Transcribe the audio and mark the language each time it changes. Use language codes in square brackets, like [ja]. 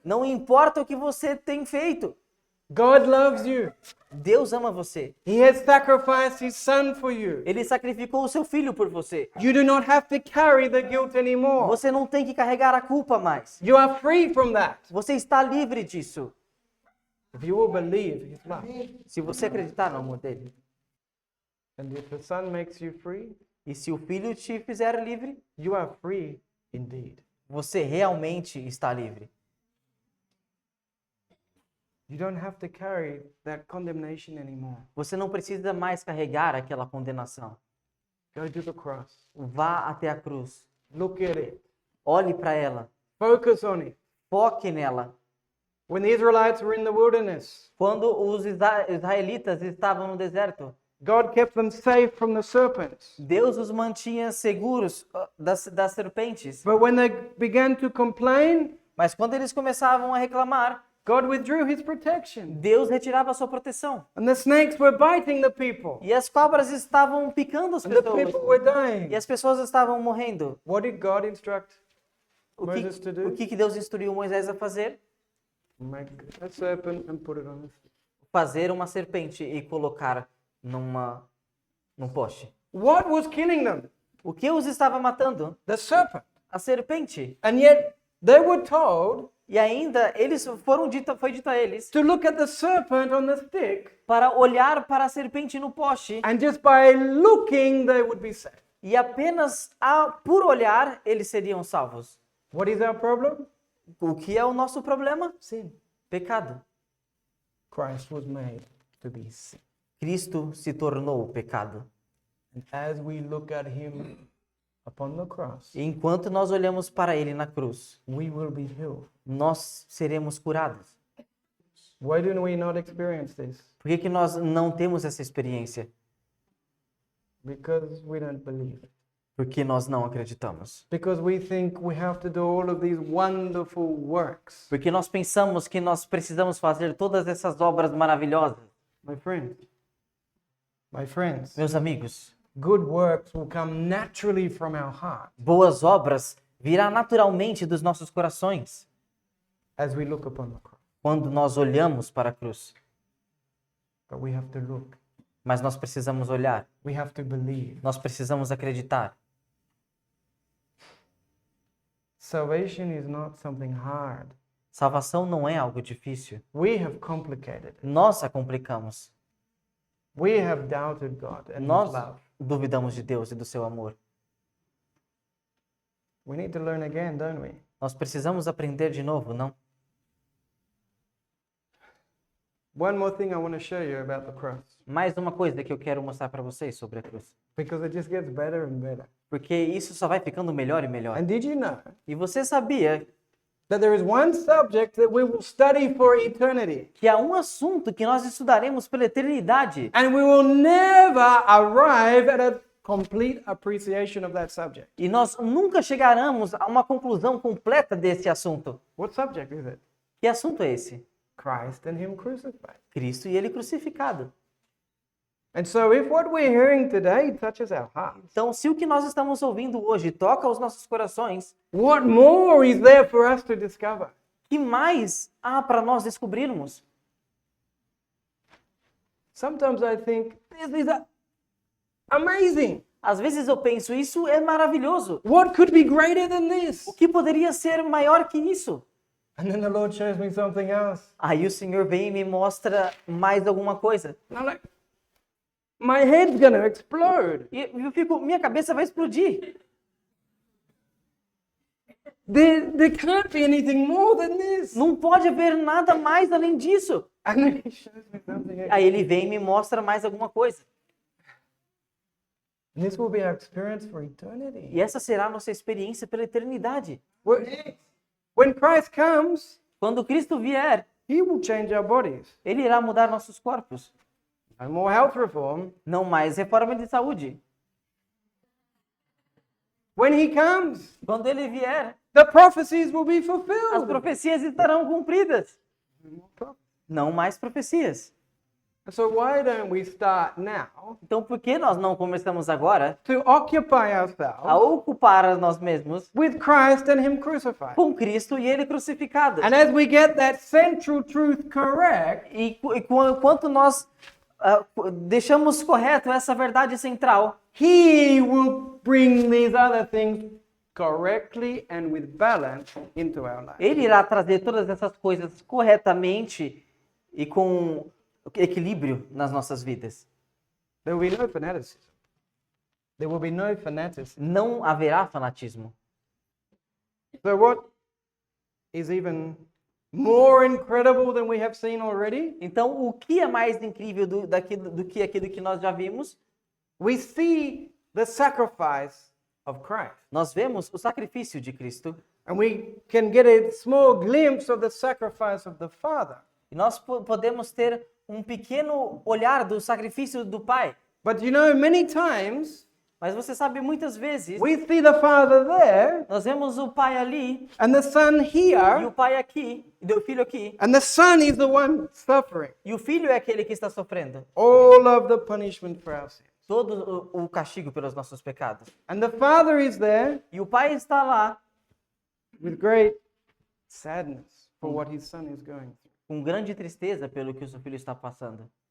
[pt] Não importa o que você tem feito. [en] God loves you. [pt] Deus ama você. [en] He has sacrificed his son for you. [pt] Ele sacrificou o seu filho por você. [en] You do not have to carry the guilt anymore. [pt] Você não tem que carregar a culpa mais. [en] You are free from that. [pt] Você está livre disso. [en] If you will believe his love. [pt] Se você acreditar no amor dele. [en] And if the son makes you free, [pt] E se o filho te fizer livre, [en] you are free indeed. [pt] você realmente está livre. [en] You don't have to carry that condemnation anymore. [pt] Você não precisa mais carregar aquela condenação. [en] Go to the cross. [pt] Vá até a cruz. [en] Look at it. [pt] Olhe para ela. [en] Focus on it. [pt] Foque nela. [en] When the Israelites were in the wilderness, [pt] Quando os israelitas estavam no deserto, [en] God kept them safe from the serpents. [pt] Deus os mantinha seguros das serpentes. [en] But when they began to complain, [pt] Mas quando eles começavam a reclamar, [en] God withdrew his protection. [pt] Deus retirava a sua proteção. [en] And the snakes were biting the people. [pt] E as cobras estavam picando as [en] And the [pt] pessoas. [en] people were dying. [pt] E as pessoas estavam morrendo. [en] What did God instruct [pt] O [en] Moses to do? [pt] que Deus instruiu Moisés a fazer? [en] Make a serpent and put it on the stick. [pt] Fazer uma serpente e colocar num poste. [en] What was killing them? [pt] O que os estava matando? [en] The serpent. [pt] A serpente. [en] And yet they were told [pt] E ainda foi dito a eles [en] to look at the serpent on the stick, [pt] para olhar para a serpente no poste [en] and just by looking they would be saved. [pt] e apenas por olhar eles seriam salvos. [en] What is our problem? [pt] O que é o nosso problema? [en] Sin. [pt] Pecado. [en] Christ was made to be sin. [pt] Cristo se tornou o pecado. [en] And as we look at him upon the cross, [pt] E enquanto nós olhamos para ele na cruz, [en] we will be healed. [pt] nós seremos curados. [en] Why do we not experience this? [pt] Por que que nós não temos essa experiência? [en] Because we don't believe. [pt] Porque nós não acreditamos. [en] Because we think we have to do all of these wonderful works. [pt] Porque nós pensamos que nós precisamos fazer todas essas obras maravilhosas. [en] My friends, [pt] Meus amigos, [en] good works will come naturally from our heart [pt] boas obras virá naturalmente dos nossos corações [en] as we look upon the cross. [pt] quando nós olhamos para a cruz. [en] But we have to look. [pt] Mas nós precisamos olhar, [en] We have to believe. [pt] nós precisamos acreditar. [en] Salvation is not something hard. [pt] Salvação não é algo difícil. [en] We have complicated it. [pt] Nós a complicamos. [en] We have doubted God and His [pt] Nós [en] love. [pt] duvidamos de Deus e do seu amor. [en] We need to learn again, don't we? [pt] Nós precisamos aprender de novo, não? [en] One more thing I want to show you about the cross, [pt] Mais uma coisa que eu quero mostrar para vocês sobre a cruz. [en] because it just gets better and better. [pt] Porque isso só vai ficando melhor e melhor. [en] And did you know [pt] E você sabia [en] that there is one subject that we will study for eternity, [pt] que há um assunto que nós estudaremos pela eternidade [en] and we will never arrive at a complete appreciation of that subject? [pt] e nós nunca chegaremos a uma conclusão completa desse assunto? [en] What subject is it? [pt] Que assunto é esse? [en] Christ and Him crucified. [pt] Cristo e ele crucificado. [en] And so, if what we're hearing today touches our hearts, [pt] Então, se o que nós estamos ouvindo hoje toca os nossos corações, [en] what more is there for us to discover? [pt] que mais há para nós descobrirmos? [en] Sometimes I think this is amazing. [pt] Às vezes eu penso, isso é maravilhoso. [en] What could be greater than this? [pt] O que poderia ser maior que isso? [en] And then the Lord shows me something else. [pt] Aí o Senhor vem e me mostra mais alguma coisa. [en] And I'm like, my head's going to explode. [pt] E eu fico, minha cabeça vai explodir. [en] There can't be anything more than this. [pt] Não pode haver nada mais além disso. [en] And then He shows me something else. [pt] Aí ele vem e me mostra mais alguma coisa. [en] And this will be our experience for eternity. [pt] E essa será a nossa experiência pela eternidade. [en] When Christ comes, [pt] Quando Cristo vier, [en] He will change our bodies. [pt] ele irá mudar nossos corpos. [en] No more health reform. [pt] Não mais reforma de saúde. [en] When He comes, [pt] Quando ele vier, [en] the prophecies will be [pt] as [en] fulfilled. [pt] profecias estarão cumpridas. Não mais profecias. [en] So why don't we start now [pt] Então, por que nós não começamos agora [en] to occupy [pt] a [en] ourselves [pt] ocupar a nós mesmos [en] with Christ and Him crucified? [pt] com Cristo e ele crucificado? [en] And as we get that central truth correct, [pt] Enquanto nós deixamos correto essa verdade central, [en] He will bring these other things correctly and with balance into our life. [pt] ele irá trazer todas essas coisas corretamente e com equilíbrio nas nossas vidas. [en] There will be no fanaticism. There will be no fanaticism. [pt] Não haverá fanatismo. [en] So what is even more incredible than we have seen already? [pt] Então, o que é mais incrível do que aquilo que nós já vimos? [en] We see the sacrifice of Christ. [pt] Nós vemos o sacrifício de Cristo [en] And we can get a small glimpse of the sacrifice of the Father. [pt] e nós podemos ter um pequeno olhar do sacrifício do Pai. [en] But you know, many times [pt] Mas você sabe, muitas vezes, [en] we see the Father there [pt] nós vemos o Pai ali [en] and the Son [pt] e [en] here, [pt] o Pai aqui, e o Filho aqui. [en] and the Son is the one suffering [pt] E o Filho é aquele que está sofrendo [en] all of the punishment for our sins. [pt] todo o castigo pelos nossos pecados. [en] And the Father is there [pt] E o Pai está lá [en] with great sadness for what His Son is going through. [pt] com grande tristeza pelo que o seu filho está passando.